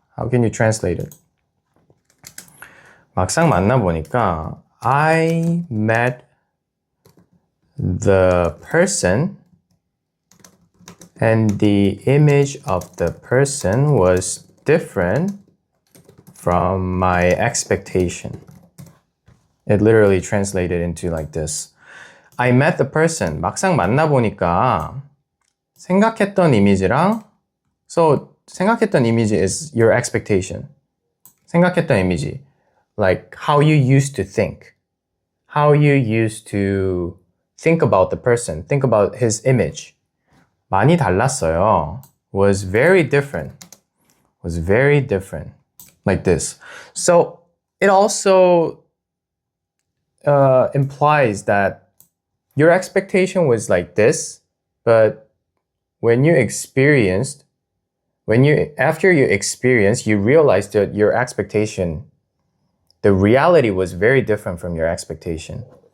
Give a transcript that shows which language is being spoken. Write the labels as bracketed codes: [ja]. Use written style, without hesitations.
[en] How can you translate it? [ko] 막상 만나보니까 [en] I met the person and the image of the person was different from my expectation. It literally translated into like this. I met the person. [ko] 막상 만나보니까 생각했던 이미지랑 [en] So [ko] 생각했던 이미지 [en] is your expectation. [ko] 생각했던 이미지. [en] Like how you used to think. How you used to think about the person. Think about his image. [ko] 많이 달랐어요. [en] Was very different. was very different, like this. So it also implies that your expectation was like this, but when you experienced, after you experienced, you realized that your expectation, the reality was very different from your expectation.